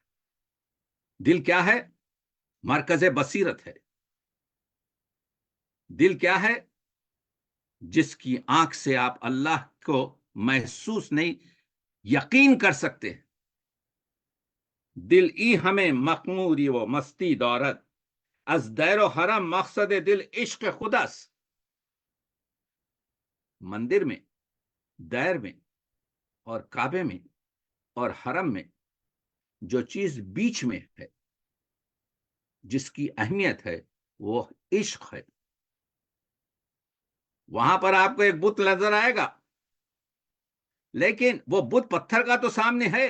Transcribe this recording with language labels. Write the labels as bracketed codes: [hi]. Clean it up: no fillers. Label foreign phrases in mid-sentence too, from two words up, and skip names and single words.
[ur] دل کیا ہے؟ مرکز بصیرت ہے. دل کیا ہے؟ جس کی آنکھ سے آپ اللہ کو محسوس نہیں، یقین کر سکتے ہیں. [fa] دل ای ہمیں مخموری و مستی دارت، از دیر و حرم مقصد دل عشق خداس. [ur] مندر میں، دیر میں اور کعبے میں اور حرم میں جو چیز بیچ میں ہے، جس کی اہمیت ہے، وہ عشق ہے. وہاں پر آپ کو ایک بت نظر آئے گا، لیکن وہ بت پتھر کا تو سامنے ہے.